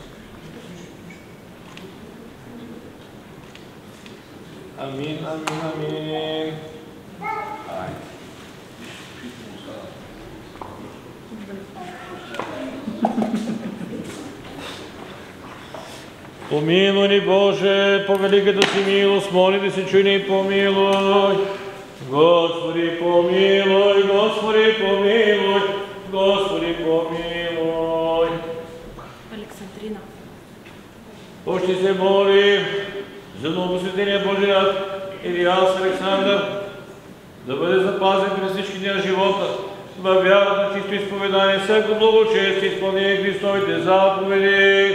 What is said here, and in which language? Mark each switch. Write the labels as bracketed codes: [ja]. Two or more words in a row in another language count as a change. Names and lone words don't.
[bg] Амин, амин, амин. Айде. Помилуй ни, Боже, по великата си милост, моли да се чуй и помилуй. Господи, помилуй, Господи, помилуй, Господи, помилуй. Александрина. Още се моли за новосветения Божий раб Елияс Александър да бъде запазен през всички дни на живота, във вярата на чисто изповедание, всяко благочестие, изпълнение Христовите заповеди.